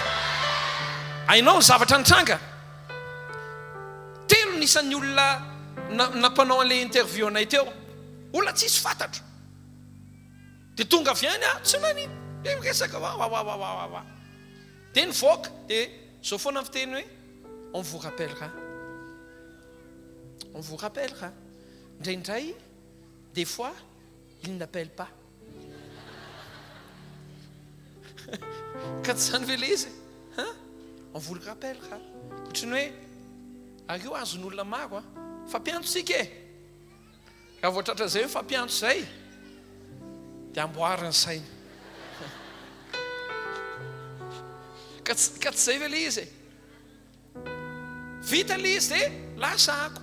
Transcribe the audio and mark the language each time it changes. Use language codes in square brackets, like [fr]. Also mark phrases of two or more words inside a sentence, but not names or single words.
[mg] Hainao zavatra nitranga. Telo nisan'ny olona nampanao an'ilay interview anay teo, olona tsisy fantatro. Dia tonga avy any tsy nanino, dia miresaka wa. Dia nivoaka, dia zao foana fiteny hoe [fr] on vous rappellera. On vous rappellera. Indraindray, des fois, il n'appelle pas. [mg] Ka tsy zany ve le izy? [fr] On vous le rappellera. [mg] Ohatrany hoe areo azon'olona maro fampiantsika e. Raha voatratra zay hoe fampiantso zay dia amboariny saina. Ka tsy zay ve le izy? Vita le izy dia lasa ako.